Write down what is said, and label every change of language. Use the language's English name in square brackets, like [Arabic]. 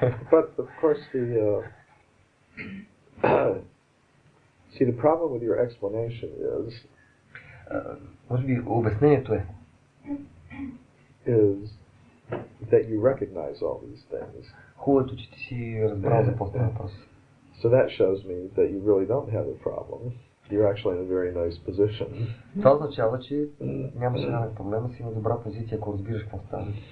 [English] But of course the problem with your explanation is [Bulgarian] може би обяснението [English] is that you recognize all these things. [Bulgarian] Хубавото, че ти си разбрал за какво става въпрос. [English] So that shows me that you really don't have a problem. You're actually in a very nice position. [Bulgarian] Това означава, че нямаш реален проблем, си на добра позиция, ако разбираш какво става.